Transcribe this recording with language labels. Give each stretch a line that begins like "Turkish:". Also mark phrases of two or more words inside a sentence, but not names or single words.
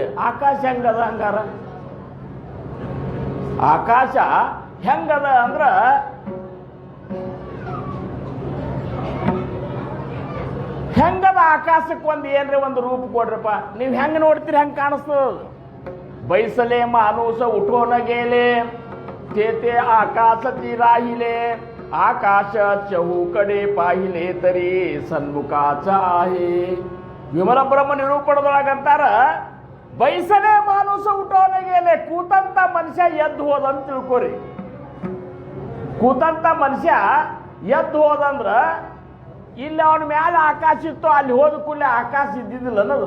Kannada: ಆಕಾಶ ಹೆಂಗದ ಹಂಗಾರ? ಆಕಾಶ ಹೆಂಗದ ಅಂದ್ರ ಹೆಂಗದ? ಆಕಾಶಕ್ಕೆ ಒಂದು ಏನ್ರಿ ಒಂದು ರೂಪ ಕೊಡ್ರಪ್ಪ. ನೀವು ಹೆಂಗೆ ನೋಡ್ತೀರಿ ಹಂಗೆ ಕಾಣಿಸ್ತದ.
Marathi: बैसले माणूस उठोन गेले तेथे आकाशाची राहिले. आकाश चहूकडे पाहिले तरी सन्मुखाचा आहे.
Kannada: ವಿಮಲ ಬ್ರಹ್ಮ ನಿರೂಪಣದೊಳಗಂತಾರ,
Marathi: बैसले माणूस उठोन गेले.
Kannada: ಕೂತಂತ ಮನುಷ್ಯ ಎದ್ದು ಹೋದಂತ ತಿಳ್ಕೊರಿ. ಕೂತಂತ ಮನುಷ್ಯ ಎದ್ದು ಹೋದಂದ್ರ ಇಲ್ಲಿ ಅವನ ಮ್ಯಾಲೆ ಆಕಾಶ ಇತ್ತು, ಅಲ್ಲಿ ಹೋದ ಕೂಡಲೇ ಆಕಾಶ ಇದ್ದಿದ್ದಿಲ್ಲ ಅನ್ನೋದು.